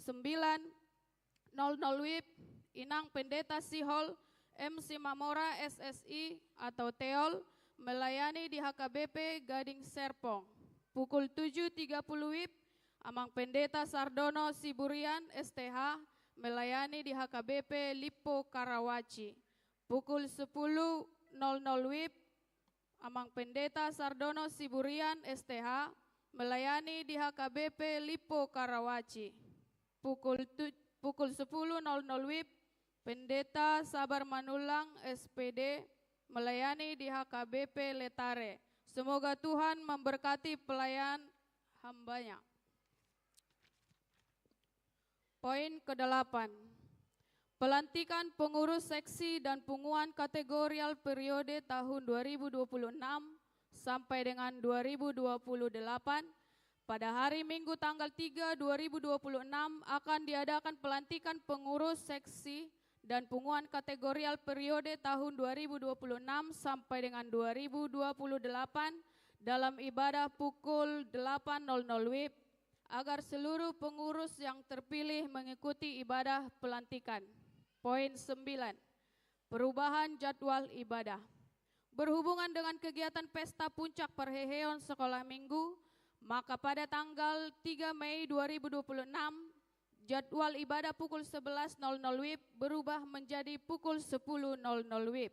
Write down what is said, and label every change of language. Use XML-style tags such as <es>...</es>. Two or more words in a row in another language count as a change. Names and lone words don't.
<id>WIB Inang Pendeta Sihol MC Mamora SSI atau Teol melayani di HKBP Gading Serpong. Pukul 7.30 WIB Amang Pendeta Sardono Siburian STH melayani di HKBP Lipo Karawaci. Pukul 10.00 WIB Amang Pendeta Sardono Siburian STH melayani di HKBP Lipo Karawaci. Pukul 10.00 WIB Pendeta Sabar Manulang SPD melayani di HKBP Letare. Semoga Tuhan memberkati pelayan hambanya. Poin ke-8. Pelantikan pengurus seksi dan punguan kategorial periode tahun 2026 sampai dengan 2028 pada hari Minggu tanggal 3 2026 akan diadakan pelantikan pengurus seksi dan punguan kategorial periode tahun 2026 sampai dengan 2028 dalam ibadah pukul 8.00 WIB agar seluruh pengurus yang terpilih mengikuti ibadah pelantikan. Poin 9. Perubahan jadwal ibadah. Berhubungan dengan kegiatan pesta puncak perheheon sekolah minggu, maka pada tanggal 3 Mei 2026, jadwal ibadah pukul 11.00 WIB berubah menjadi pukul 10.00 WIB.</id>